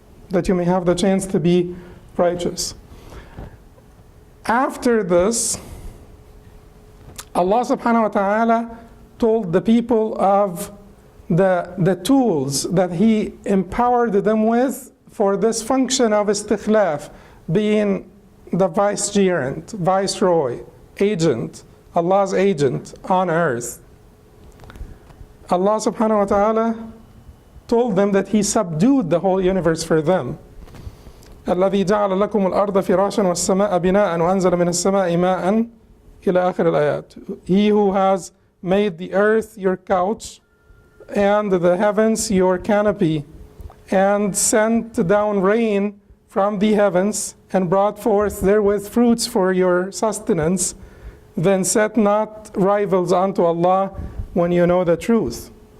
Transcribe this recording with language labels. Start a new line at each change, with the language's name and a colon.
English: That you may have the chance to be righteous. After this, Allah subhanahu wa ta'ala told the people of the tools that He empowered them with for this function of istikhlaf, being the vicegerent, viceroy, agent, Allah's agent on earth. Allah subhanahu wa ta'ala told them that He subdued the whole universe for them.
Arabic: الذي جعل لكم الأرض فراشا والسماء بناء وأنزل من السماء ماء إلى آخر الآيات.
English: He who has made the earth your couch and the heavens your canopy and sent down rain from the heavens and brought forth therewith fruits for your sustenance, then set not rivals unto Allah when you know the truth.